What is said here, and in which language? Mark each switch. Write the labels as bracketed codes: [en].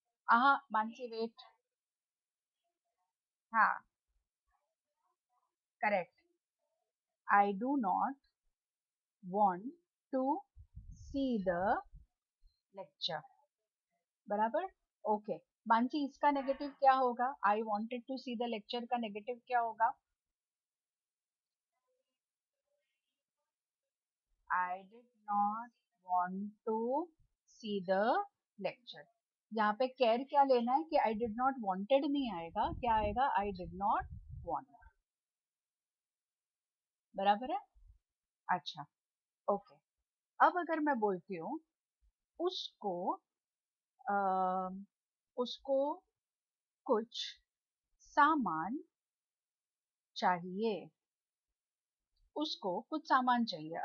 [en] हाँ मानसी वेट, हाँ correct, I do not want to see the lecture, बराबर? [hi] Okay Mansi, इसका नेगेटिव क्या होगा? [en] I wanted to see the lecture [hi] का नेगेटिव क्या होगा? [en] I did not want to see the lecture. [hi] यहाँ पे केयर क्या लेना है कि [en] I did not wanted [hi] नहीं आएगा, क्या आएगा? [en] I did not want, [hi] बराबर है? अच्छा, ओके। अब अगर मैं बोलती हूँ उसको अ, उसको कुछ सामान चाहिए, उसको कुछ सामान चाहिए।